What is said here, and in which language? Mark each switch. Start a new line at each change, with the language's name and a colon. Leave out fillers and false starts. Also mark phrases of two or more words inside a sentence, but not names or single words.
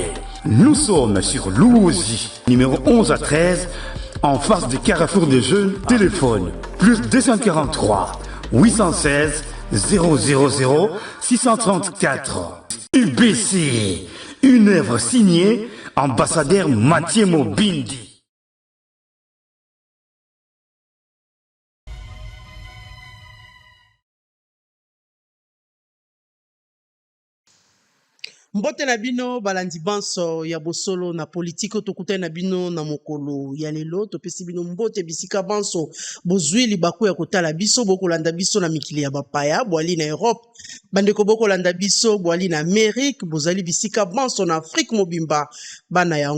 French: Nous sommes sur Louosi, numéro 11 à 13, en face du Carrefour des Jeunes. Téléphone plus 243 816 000 634. UBC, une œuvre signée ambassadeur Mathieu Mobindi.
Lingala: Mbote na bino balandi banso ya bosolo na politiko tokutai na bino na mokolo ya lelo topesi bino mbote bisika banso bozwi libaku ya kotala biso bokolanda biso na mikili ya bapaya boali na Europe bandeko bokolanda biso boali na Amérique bozali bisika banso na Afrique mobimba bana ya